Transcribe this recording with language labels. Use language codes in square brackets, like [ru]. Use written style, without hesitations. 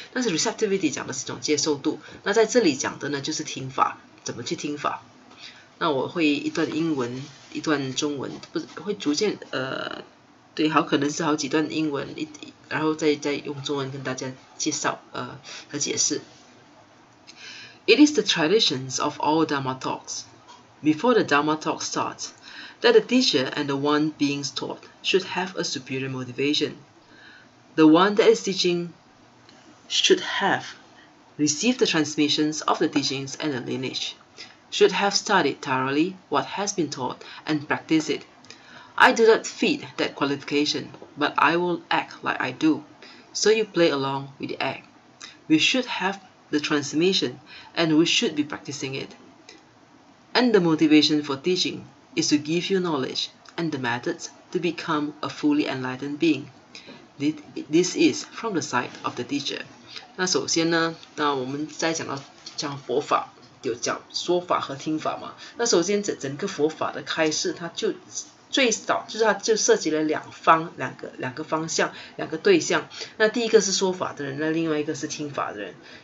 [zh] 但是 receptivity 讲的是一种接受度，那在这里讲的呢，就是听法，怎么去听法。那我会一段英文，一段中文，会逐渐对，可能是好几段英文，然后再用中文跟大家介绍和解释。 [en] It is the traditions of all Dharma talks, before the Dharma talk starts, that the teacher and the one being taught should have a superior motivation. The one that is teaching should have received the transmissions of the teachings and the lineage, should have studied thoroughly what has been taught and practiced it. I do not fit that qualification, but I will act like I do, so you play along with the act. We should have the transmission, and we should be practicing it. And the motivation for teaching is to give you knowledge and the methods to become a fully enlightened being. This is from the side of the teacher. [zh] 那首先呢，那我们在讲佛法，有讲说法和听法嘛。那首先整个佛法的开示，它就最少就是它就涉及了两个方向，两个对象。那第一个是说法的人，那另外一个是听法的人。